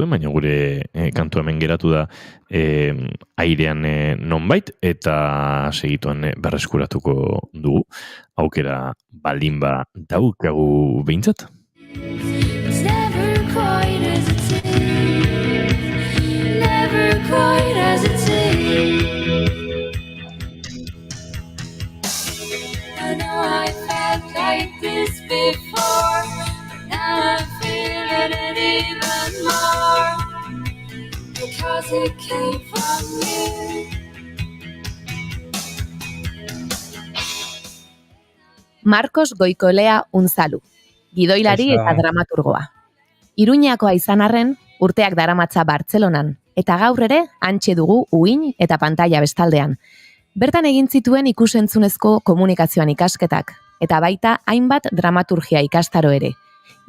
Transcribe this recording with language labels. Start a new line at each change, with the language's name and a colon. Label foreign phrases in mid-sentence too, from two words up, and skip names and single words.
Basque: den, baina gure kantu hemen geratu da airean nonbait, eta segituan berreskuratuko dugu. Aukera baldin ba daukagu behintzat.
English: It's never quite as it seems. Never quite as it seems. I know I felt like this before, but now I'm feeling it even more, because it came from you.
Basque: Marcos Goikolea Unzalu, gidoilari eta dramaturgoa. Iruñakoa izan arren, urteak daramatza Bartzelonan, eta gaur ere hantxe dugu uin eta pantalla bestaldean. Bertan egin zituen ikusentzunezko komunikazioan ikasketak, eta baita hainbat dramaturgia ikastaro ere.